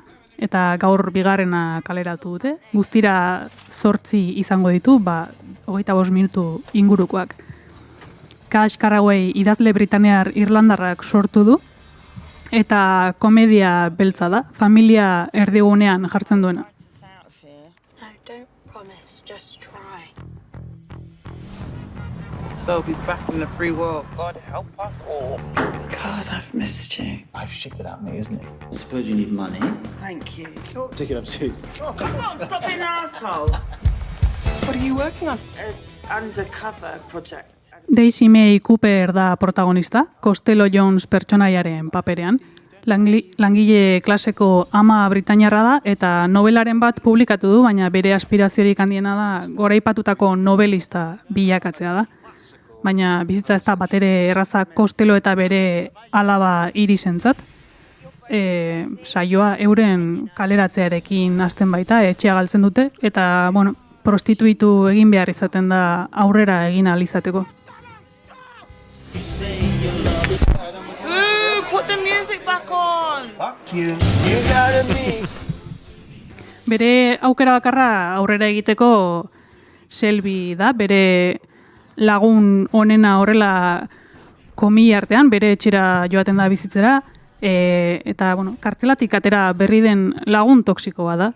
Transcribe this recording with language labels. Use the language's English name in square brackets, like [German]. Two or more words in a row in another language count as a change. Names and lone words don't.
[Basque] Eta gaur bigarrena kaleratu dute. Guztira 8 izango ditu, 25 minutu ingurukoak. Cash Carraway idazle britanear irlandarrak sortu du, eta komedia beltza da, familia erdigunean jartzen duena. [English] So he's back in the free world. God help us all. God, I've missed you. Life's shit without me, isn't it? I suppose you need money. Thank you. Oh, take it upstairs. Oh, come on, stop being an asshole. What are you working on? An undercover project. [Basque] Daisy May Cooper da protagonista, Costello Jones pertsonaiaren paperean. Langile klaseko ama britainiarra da, eta novelaren bat publikatu du, baina bere aspiraziorik handiena da goraipatutako novelista bilakatzea da. Baina bizitza ez da batere erraza Costello eta bere alaba Irisentzat. Saioa euren kaleratzearekin hasten baita, etxea galtzen dute, eta prostituitu egin behar izaten da aurrera egin ahal izateko. [English] Put the music back on. Fuck you. You got me. [Basque] Bere aukera bakarra aurrera egiteko Selby da, bere lagun onena horrela komi artean, bere etxera joaten da bizitzera, eta kartzelatik atera berri den lagun toksikoa da.